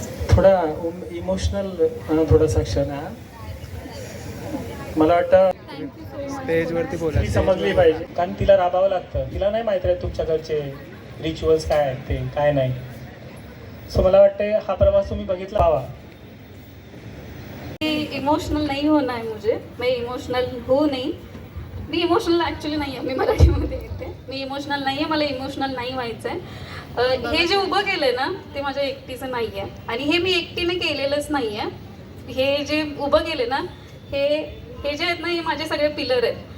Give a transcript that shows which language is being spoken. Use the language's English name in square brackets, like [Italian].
[Marathi] थोडा इमोशनल थोडासा क्षण हा. मला वाटतं स्टेजवरती ती बोला. समजली पाहिजे, कारण तिला राबावं लागतं. तिला नाही माहिती आहे तुमच्याकडचे रिच्युअल्स काय आहेत ते काय नाही. सो मला वाटते हा प्रवास तुम्ही बघितला हवा. [Hindi] इमोशनल नहीं होना है मुझे, मैं इमोशनल हूँ नहीं. [Marathi] मी इमोशनल ॲक्च्युली नाही आहे, मी मराठीमध्ये येते. मी इमोशनल नाही आहे, मला इमोशनल नाही व्हायचं आहे. हे जे उभं केलं आहे ना ते माझ्या एकटीचं नाही आहे आणि हे मी एकटीने केलेलंच नाही आहे. हे जे उभं केले ना हे जे आहेत ना हे माझे सगळे पिलर आहेत.